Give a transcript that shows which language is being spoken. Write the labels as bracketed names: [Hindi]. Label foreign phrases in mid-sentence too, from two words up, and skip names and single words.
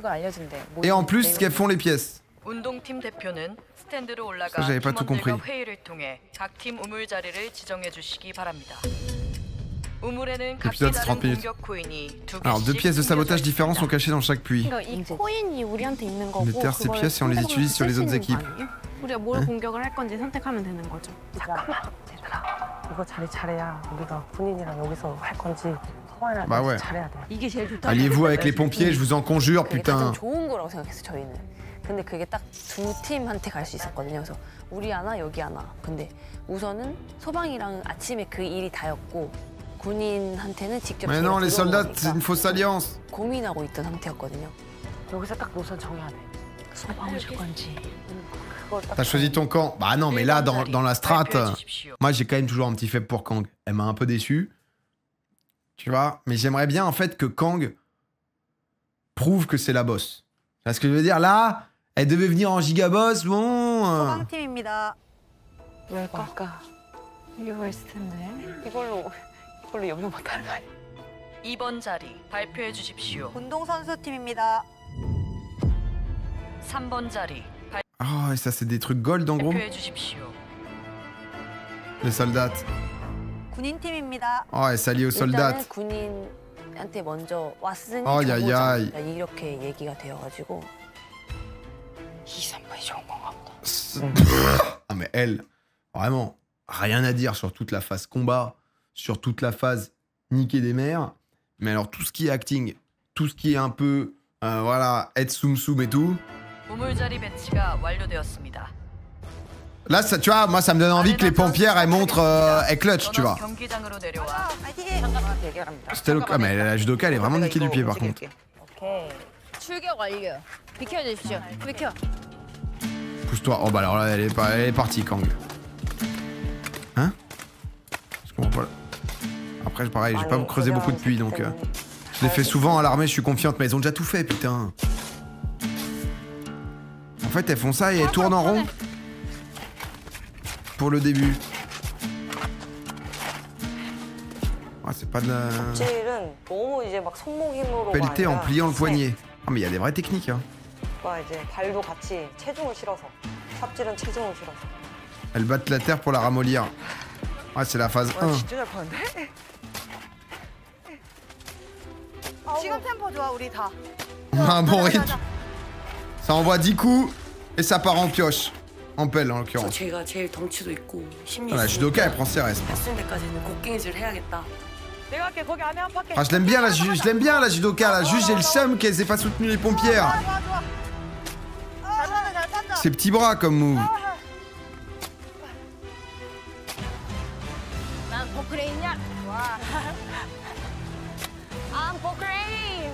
[French] Et en plus, ce qu'elles font les pièces. [Korean] 운동팀 대표는 스탠드로 올라가 [French] Ça, j'avais pas tout compris. [Korean] 팀원들과 회의를 통해 각 팀 우물 자리를 지정해 주시기 바랍니다. 우물에는 각기 [French] L'épisode, c'est 30 [Korean] 다른 [French] minutes. [Korean] 공격 코인이 두 [French] Alors, deux [Korean] 개씩 [French] pièces de [Korean] 숨겨져 [French] sabotage différentes sont cachées dans chaque puits. [Korean] 그러니까 이 코인이 우리한테 있는 거고 [French] On déterre ces pièces et on les utilise sur les autres équipes. [Korean] 우리가 뭘 네? 공격을 할 건지 선택하면 되는 거죠. 잠깐만, 얘들아. 이거 자리 잘해야 우리가 군인이랑 여기서 할 건지 소방이랑 [French] Bah ouais. [Korean] 잘해야 돼. 이게 제일 좋다. [French] Alliez-vous avec les pompiers, je vous en conjure, [Korean] 그게 [French] putain. [Korean] 가장 좋은 거라고 생각했어 저희는. 근데 그게 딱 두 팀한테 갈 수 있었거든요. 그래서 우리 하나 여기 하나. 근데 우선은 소방이랑 아침에 그 일이 다였고 군인한테는 직접. [French] Mais non, les soldats, c'est une fausse alliance. [Korean] 고민하고 있던 상태였거든요. 여기서 딱 노선 정해야 돼. 소방을 줄 건지. [French] T'as choisi ton camp. Bah non, mais là, dans la strat, moi, j'ai quand même toujours un petit faible pour Kang. Elle m'a un peu déçu. Tu vois? Mais j'aimerais bien, en fait, que Kang prouve que c'est la boss. Tu vois ce que je veux dire? Là, elle devait venir en gigaboss, bon... [Korean] 소방팀입니다. 뭘까? 이유가 있을 텐데. 이걸로 염려 못하는 거 아니야? 2번 자리 발표해 주십시오. 운동선수팀입니다. 3번 자리 [French] Oh, et ça, c'est des trucs gold, en gros? [Korean] 발표해 주십시오. [French] Les soldats. [Korean] 군인팀입니다. [French] Oh, elle s'allie aux soldats. [Korean] 일단은 군인한테 먼저 왔으니 [French] Aïe, aïe, aïe. [Korean] 가보자. 이렇게 얘기가 되어가지고 2-3번이 좋은 건가 보다. [French] Ah, mais elle, vraiment, rien à dire sur toute la phase combat, sur toute la phase niquer des mères. Mais alors, tout ce qui est acting, tout ce qui est un peu, voilà, être soum soum et tout, [Korean] 우물 자리 배치가 완료되었습니다. [French] Là, ça, tu vois, moi, ça me donne envie que les pompières, elles montrent, elles clutch, tu vois. [Korean] 경기장으로 내려와 [French] C'était le cas, mais la judoka, elle est vraiment niquée du pied, par contre. [Korean] 오케이. 출격 완료. 비켜주십시오. 비켜. [French] Pousse-toi. Oh, bah alors là, elle est partie, Kang. Hein? Je comprends pas. Après, pareil, j'ai pas creusé beaucoup de puits, donc... je l'ai fait souvent à l'armée, je suis confiante, mais elles ont déjà tout fait, putain. En fait, elles font ça et elles tournent en rond. Pour le début. Ah, c'est pas de la... [Korean] 삽질은 너무 이제 막 손목 힘으로가 [French] pelleter en [Korean] 아니라 [French] pliant le poignet. Ah, mais il y a des vraies techniques, hein. [Korean] 와 이제 발도 같이 체중을 실어서 삽질은 체중을 실어서. [French] Elles battent la terre pour la ramollir. Ah, c'est la phase 1. [Korean] 진짜 잘 파는데? 지금 템포 좋아 우리 다. [French] Un bon rythme. Ça envoie 10 coups et ça part en pioche. En pelle, en l'occurrence. [Korean] 제가 제일 덩치도 있고 힘이 [French] La judoka, elle prend ses restes. [Korean] 했을 때까지는 곡괭이질 해야겠다. 내가 할게 거기 안에 한 바퀴. [French] Ah, je l'aime bien, je l'aime bien, la judoka, là. Juste, j'ai le seum qu'elles aient pas soutenu les pompières. Ses petits bras comme move. [Korean] 난 포크레인이야. 와. 아, 포크레인.